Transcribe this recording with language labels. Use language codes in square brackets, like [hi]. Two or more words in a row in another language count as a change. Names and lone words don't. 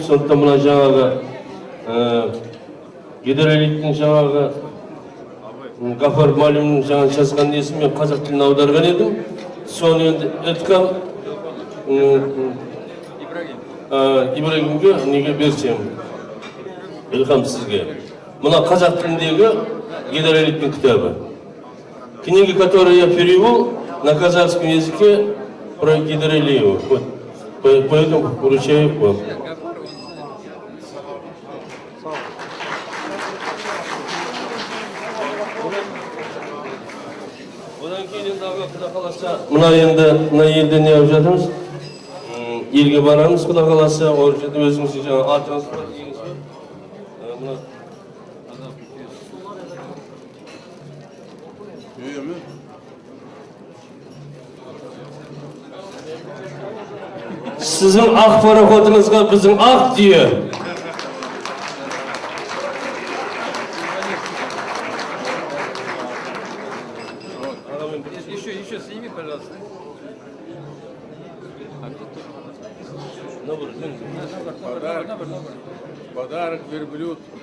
[kk] Сондықтан мына жаңағы Гейдар Алиевтің жаңағы Ғафар Малимнің жаңа жазған несін мен қазақ тіліне аударған едім. Соны енді Эткам Ибрагимге неге берсем. Илхам сізге. Мына қазақ тіліндегі Гейдар Алиевтің кітабы. [ru] Книги, которые я перевел на казахском языке про Гейдара Алиева. Вот. Поэтому поручаю вам. [kk] Одан кейін енді Құда қаласа мына елде не алып жатырмыз? Елге барамыз Құда қаласа, ол жерде өзіңіздің жаңа атыңыз бар. Sizin ақ пароходыңызға біздің ақ түйе. [ru] Еще сними, пожалуйста. Подарок верблюд.